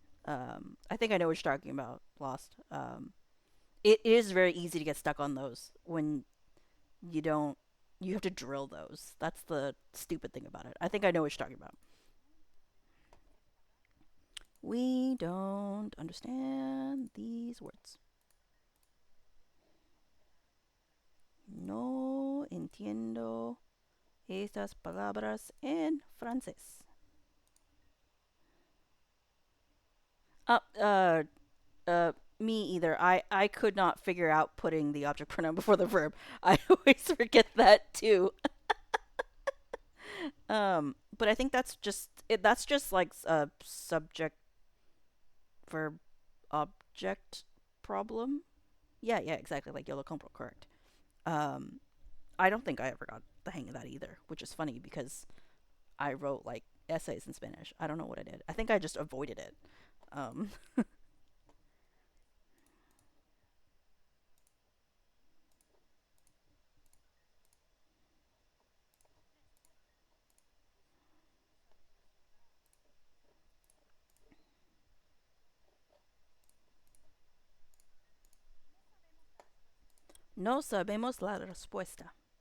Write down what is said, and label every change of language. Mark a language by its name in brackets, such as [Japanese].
[English] I think I know what you're talking about. Lost. It is very easy to get stuck on those when you don't. You have to drill those. That's the stupid thing about it. I think I know what you're talking about. We don't understand these words. [Spanish] No entiendo estas palabras en francés. [English] Uh, uh, me either. I could not figure out putting the object pronoun before the verb. I always forget that too. But I think that's just that's just like a subject verb object problem. Yeah, yeah, exactly. Like [Spanish] yo lo compro, [English] correct. Um, I don't think I ever got the hang of that either, which is funny because I wrote like essays in Spanish. I don't know what I did. I think I just avoided it. [Spanish] Um, no sabemos la respuesta.